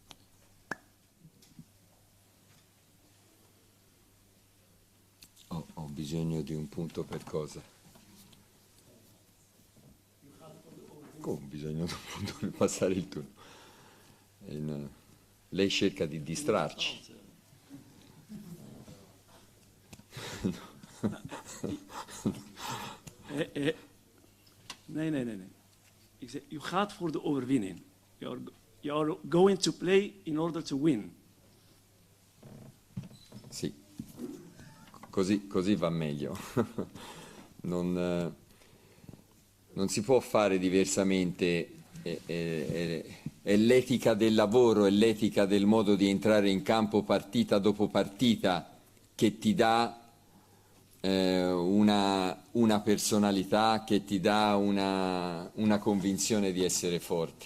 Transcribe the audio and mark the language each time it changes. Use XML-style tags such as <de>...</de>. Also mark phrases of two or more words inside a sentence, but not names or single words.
<it>Ho bisogno di un punto per cosa? Come ho bisogno di un punto per passare il turno? Lei cerca di distrarci.</it> <nl>Nee. Ik zeg, u gaat voor de overwinning.</nl> <en>You are going to play in order to win.</en> <it>Sì, così va meglio. Non si può fare diversamente. È l'etica del lavoro, è l'etica del modo di entrare in campo partita dopo partita che ti dà una personalità, che ti dà una convinzione di essere forti.</it>